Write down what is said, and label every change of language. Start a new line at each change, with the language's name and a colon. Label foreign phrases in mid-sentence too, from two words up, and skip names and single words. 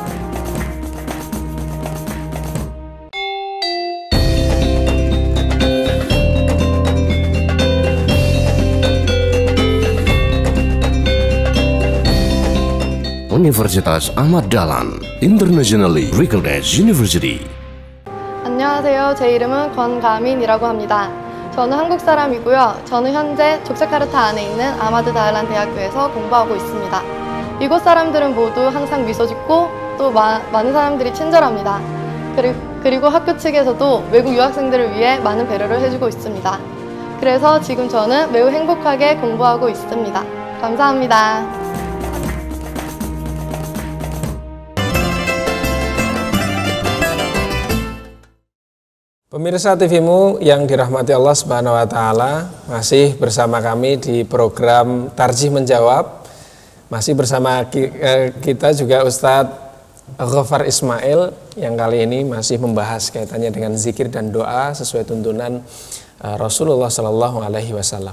Indonesian: Universitas Ahmad Dahlan,
English: internationally recognized university.
Korean: 안녕하세요. 제 이름은 권가민이라고 합니다. 저는 한국 사람이고요. 저는 현재 족자카르타 안에 있는 아마드 다알란 대학교에서 공부하고 있습니다. 이곳 사람들은 모두 항상 미소 짓고 또 많은 사람들이 친절합니다. 그리고 학교 측에서도 외국 유학생들을 위해 많은 배려를 해주고 있습니다. 그래서 지금 저는 매우 행복하게 공부하고 있습니다. 감사합니다.
Indonesian: Pemirsa TVmu yang dirahmati Allah
Arabic: سبحانه وتعالى,
Indonesian: masih bersama kami di program Tarjih Menjawab. Masih bersama kita juga Ustadz Ghaffar Ismail yang kali ini masih membahas kaitannya dengan zikir dan doa sesuai tuntunan Rasulullah
Arabic: صلى الله عليه وسلم.